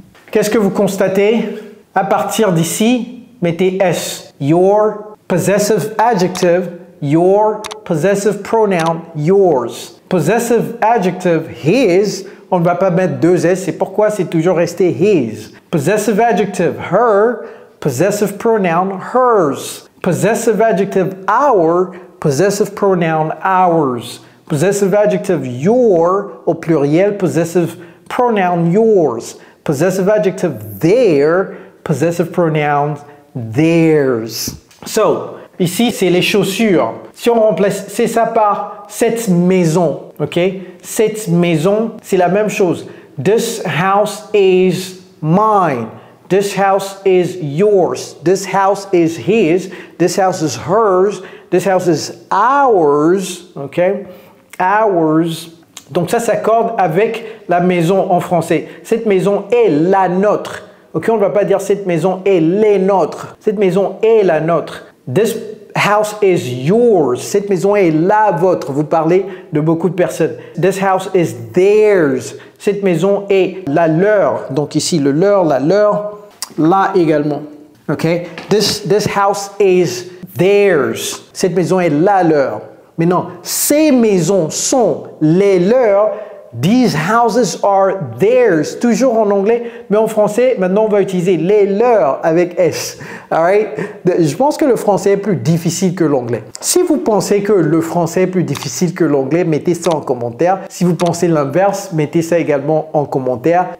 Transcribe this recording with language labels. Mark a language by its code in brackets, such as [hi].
[fr] Qu'est-ce que vous constatez? À partir d'ici, mettez S. [en] Your possessive adjective, your possessive pronoun, yours. [fr] Possessive adjective, his, on ne va pas mettre deux S, c'est pourquoi c'est toujours resté his. [en] Possessive adjective, her, possessive pronoun, hers. Possessive adjective, our, possessive pronoun, ours. Possessive adjective, your, [fr] au pluriel, [en] possessive pronoun, yours. Possessive adjective, their, possessive pronouns, theirs. [fr] So, ici, c'est les chaussures. Si on remplace, c'est ça par cette maison, ok? Cette maison, c'est la même chose. [en] This house is mine. This house is yours. This house is his. This house is hers. This house is ours, ok? Ours. [fr] Donc ça s'accorde avec la maison en français. Cette maison est la nôtre. Ok, on ne va pas dire cette maison est les nôtres. Cette maison est la nôtre. [en] This house is yours. [fr] Cette maison est la vôtre. Vous parlez de beaucoup de personnes. [en] This house is theirs. [fr] Cette maison est la leur. Donc ici, le leur, la leur, là également. Ok? [en] This house is theirs. [fr] Cette maison est la leur. Mais non, ces maisons sont les leurs. [en] These houses are theirs. [fr] Toujours en anglais, mais en français, maintenant on va utiliser les leurs avec S. Alright? Je pense que le français est plus difficile que l'anglais. Si vous pensez que le français est plus difficile que l'anglais, mettez ça en commentaire. Si vous pensez l'inverse, mettez ça également en commentaire.